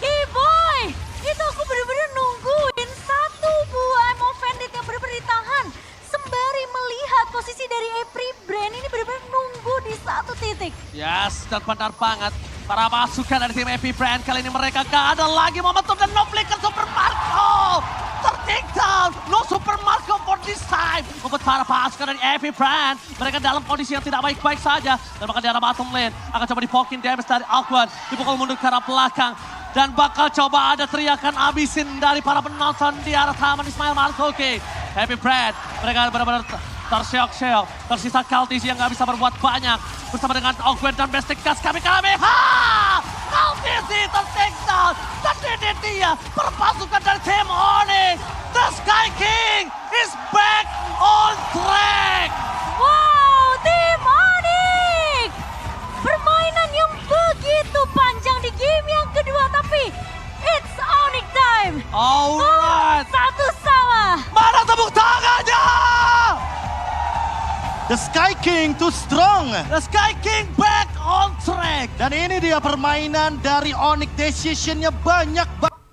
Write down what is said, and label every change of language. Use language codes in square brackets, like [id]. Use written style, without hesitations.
[id] Keyboy, itu aku bener-bener nungguin satu buah Emo Bandit yang bener-bener ditahan. Sembari melihat posisi dari April Brand ini bener-bener nunggu di satu titik. Yes, dan benar banget. Para pasukan dari tim Happy Brand kali ini mereka gak ada lagi momentum dan [en] no flicker Super Marco. Take down, no Super Marco for this time. [id] Membuat para pasukan dari Happy Brand, mereka dalam kondisi yang tidak baik-baik saja. Dan bakal di arah bottom lane, akan coba dipokin damage dari Awkward. Dipukul mundur ke arah belakang. Dan bakal coba ada teriakan abisin dari para penonton di arah Taman Ismail Marzuki. Happy Brand, mereka benar-benar terseok-seok. Tersisa Khaleesi yang gak bisa berbuat banyak. Bersama dengan Ogwen dan Bestik Gas kami. Khaleesi ter-take down. Dan ini dia perpasukan dari tim Onyx. [en] The Sky King is back on track. [id] Wow, tim Onyx! Permainan yang begitu panjang di game yang kedua, tapi [en] it's Onyx time. Alright. [id] Satu sama. Mana tepuk tangannya? [en] The Sky King too strong. The Sky King back on track. [id] Dan ini dia permainan dari Onyx, decisionnya banyak banget.